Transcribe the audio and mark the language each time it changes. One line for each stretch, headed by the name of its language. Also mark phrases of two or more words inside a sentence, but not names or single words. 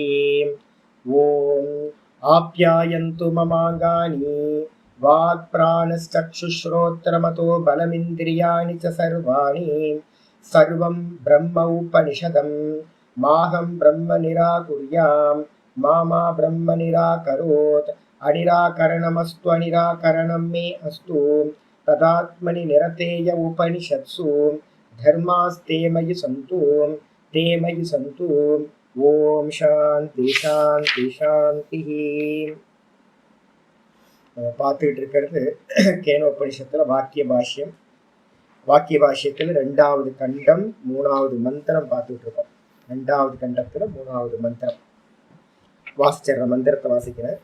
Sanskrit: ओम आप्यायन्तु ममाङ्गानि वाक्प्राणश्चक्षुश्रोत्रमतो बलमिन्द्रियाणि च सर्वाणि सर्वं ब्रह्म उपनिषदं माहं ब्रह्म निराकुर्याम् मामा ब्रह्म निराकरोत्। अनिराकरणमस्तु अनिराकरणं मे अस्तु तदात्मनि निरतेय उपनिषत्सु धर्मास्ते मयि सन्तु ते मयि सन्तु। ओम शांति शांति शांतिः।
Tamil: பார்த்துக்கிட்டு இருக்கிறது கேனோபனிஷத்துல வாக்கிய பாஷ்யம். வாக்கிய பாஷ்யத்தில் 2வது கண்டம் 3வது மந்திரம் பார்த்துட்டு இருக்கோம். 2வது கண்டத்துல 3வது மந்திரம் வாசிச்சற மந்திரத்தை வாசிக்கிறேன்.